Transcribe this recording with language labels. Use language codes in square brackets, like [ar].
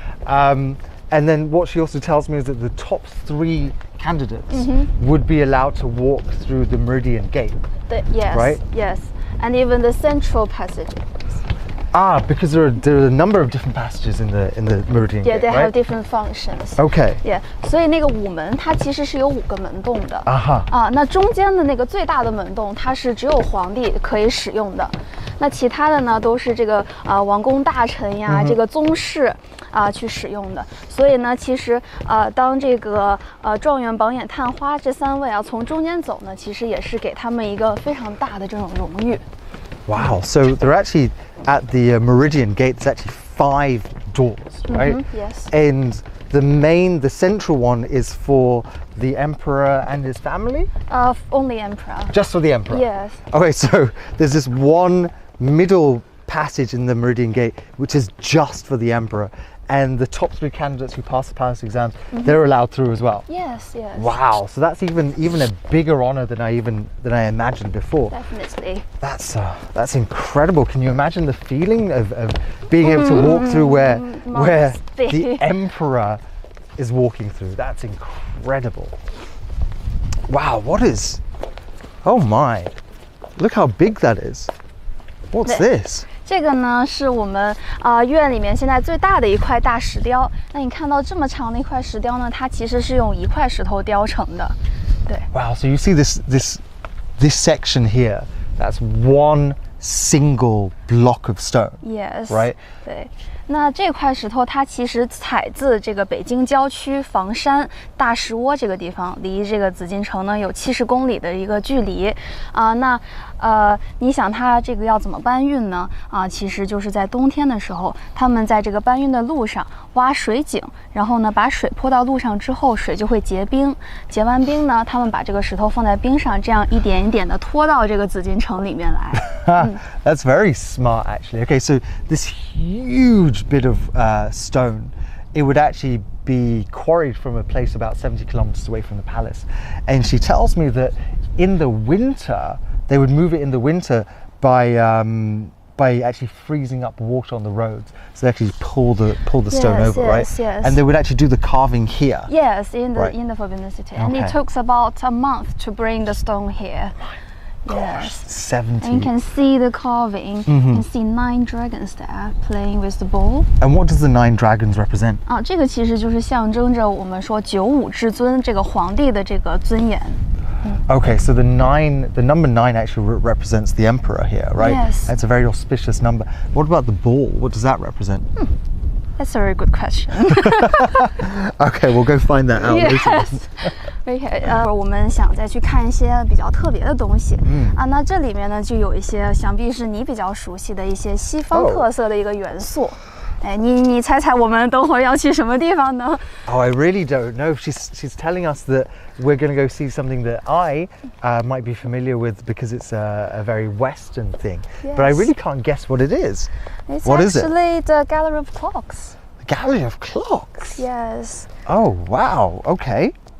[en] And then what she also tells me is that the top 3 candidates would be allowed to walk through the Meridian Gate. Yes. Right? Yes. And even the central passage. Because there are a number of different passages in the Meridian Yeah, Gate, they right? have different functions. Okay. Yeah. [zh] 所以那个午门它其实是有5个门洞的。 Aha. 那中间的那个最大的门洞，它是只有皇帝可以使用的。那其他的呢，都是这个王公大臣呀，这个宗室去使用的。所以呢，其实当这个状元、榜眼、探花这3位从中间走呢，其实也是给他们一个非常大的这种荣誉。 [en] Wow. So they're actually at the Meridian Gate. There's actually 5 doors, right? Yes. And the central one is for the emperor and his family. Only emperor. Just for the emperor. Yes. Okay, so there's this one middle passage in the Meridian Gate which is just for the emperor, and the top 3 candidates who pass the palace exams, they're allowed through as well. Yes, yes. Wow, so that's even a bigger honor than I imagined before. Definitely. That's incredible. Can you imagine the feeling of being able to walk through where the emperor is walking through? That's incredible. Wow, oh my, look how big that is. What's this? [zh] 这个呢是我们院里面现在最大的一块大石雕。那你看到这么长的一块石雕呢，它其实是用1块石头雕成的。对。 [en] Wow, so you see this section here, that's 1 single block of stone. Yes. Right? [zh] 对。那这块石头它其实采自这个北京郊区房山大石窝这个地方，离这个紫禁城呢有70公里的一个距离啊。你想它这个要怎么搬运呢？其实就是在冬天的时候，他们在这个搬运的路上挖水井，然后呢把水泼到路上之后，水就会结冰，结完冰呢，他们把这个石头放在冰上，这样一点一点的拖到这个紫禁城里面来。 [en] That's very smart, actually. Okay, so this huge bit of stone, it would actually be quarried from a place about 70 kilometers away from the palace. And she tells me that in the winter, they would move it in the winter by actually freezing up water on the roads. So they actually pull the stone over, right? Yes. And they would actually do the carving here. Yes, in the Forbidden City. And it took about a month to bring the stone here. Gosh, Yes. 70. And you can see the carving. You can see 9 dragons there playing with the ball. And what does the 9 dragons represent? [zh] 这个其实就是象征着我们说95至尊这个皇帝的这个尊严。 [en] Okay, so the number 9 actually represents the emperor here, right? Yes. It's a very auspicious number. What about the ball? What does that represent? That's a very good question. Okay, we'll go find that out later. Yes. Okay. [zh] 我们想再去看一些比较特别的东西。那这里面呢就有一些，想必是你比较熟悉的一些西方特色的一个元素。你猜猜我们等会儿要去什么地方呢？ [en] Oh, I really don't know. She's telling us that we're going to go see something that I might be familiar with because it's a very Western thing. Yes. But I really can't guess what it is. It's What is it? actually the Gallery of Clocks. The Gallery of Clocks. Yes. Oh, wow. Okay.